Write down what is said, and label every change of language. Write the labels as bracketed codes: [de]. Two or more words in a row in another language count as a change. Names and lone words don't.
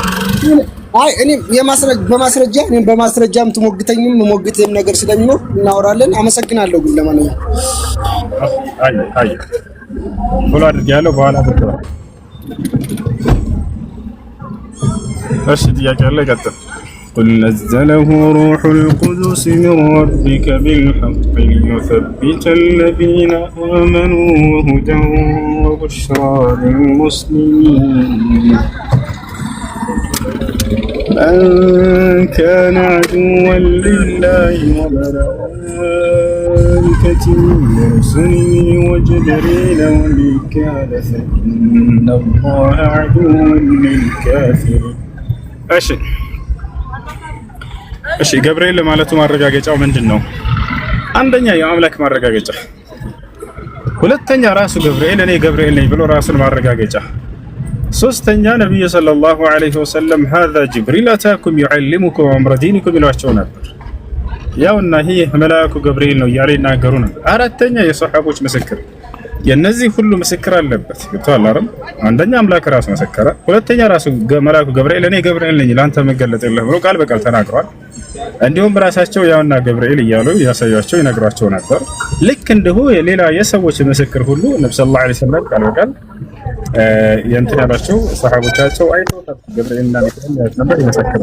[am] አይ እኔም በማስረጃም ትሞግተኝም ሞግተም ነገር ስለሚኖር እናወራለን። አመሰግናለሁ። ግን ለማንኛውም አይ ሁሉ አድርጌያለሁ። በኋላ ብትለው እሺ ጥያቄ አለ ይቀጥል። [ar] قل نزله روح القدس من ربك بالحق ليثبت الذين آمنوا وهدى وبشرى للمسلمين من كان عدوا لله وملائكته ورسله وجبريل وميكال فإن الله عدو للكافرين [am] እሺ ገብርኤል ለማለቱ ማረጋገጫው ምንድነው? አንደኛ የአምላክ ማረጋገጫ፣ ሁለተኛ ራሱ ገብርኤል እኔ ገብርኤል ነኝ ብሎ ራሱን ማረጋገጫ፣ ሶስተኛ ነብዩ [ar] صلى الله عليه وسلم هذا جبريل أتاكم يعلمكم أمر دينكم [am] ይሏቸው ነበር። ያውና ይሄ መልአኩ ገብርኤል ነው እያለ ይናገሩ ነበር። አራተኛ የሷሐቦች ምስክር፣ የነዚህ ሁሉ ምስክር አለበት። ገብቷል አይደል? አንደኛ አምላክ ራሱ መሰከረ፣ ሁለተኛ ራሱ መልአኩ ገብርኤል እኔ ገብርኤል ነኝ ላንተ መገለጥልህ ብሎ ቃል በቃል ተናግሯል። እንዲሁም ራሳቸው ያውና ገብርኤል እያሉ ያሳያቸው ይነግሯቸው ነበር። ልክ እንደሁ የሌላ የሰዎች ምስክር ሁሉ ነብዩ [ar] صلى الله عليه وسلم [am] ቃል በቃል የእንትን ያላቸው ሰሃቦቻቸው አይተውታል። ገብርኤልና ሚካኤል ነበር ይመሰክራሉ።